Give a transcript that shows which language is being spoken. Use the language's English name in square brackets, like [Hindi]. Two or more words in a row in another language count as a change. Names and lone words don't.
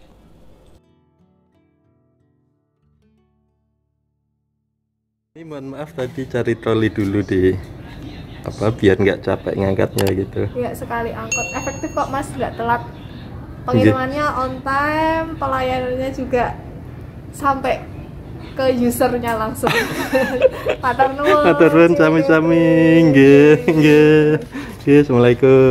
[Indonesian] Ini mohon maaf tadi cari troli dulu deh, biar nggak capek ngangkatnya gitu. Ya sekali angkut efektif kok Mas, nggak telat. Pengirimannya [English] on time, [Indonesian] pelayanannya juga sampai ke usernya langsung. [Javanese] Matur nuwun. Matur nuwun sami-sami. Nggih, nggih. Nggih, Assalamualaikum.